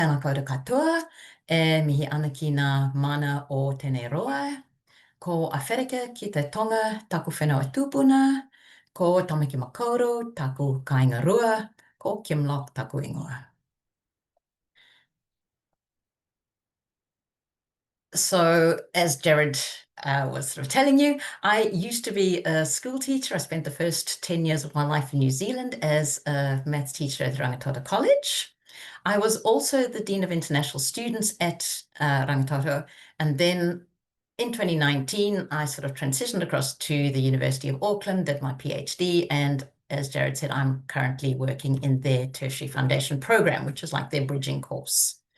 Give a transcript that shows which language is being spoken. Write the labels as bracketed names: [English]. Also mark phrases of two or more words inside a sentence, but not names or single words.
[Māori] Ana koutou katoa, mihi ana ki ngā mana o tēnei roa. Ko Awherika ki te tonga, taku whenua tūpuna. Ko Tamaki Makaurau, taku kāinga rua. Ko Kim Locke, taku ingoa. [English] So, as Jared was sort of telling you, I used to be a school teacher. I spent the first 10 years of my life in New Zealand as a maths teacher at Rangitoto College. I was also the Dean of International Students at Rangitoto, and then in 2019, I sort of transitioned across to the University of Auckland, did my PhD, and as Jared said, I'm currently working in their tertiary foundation program, which is like their bridging course.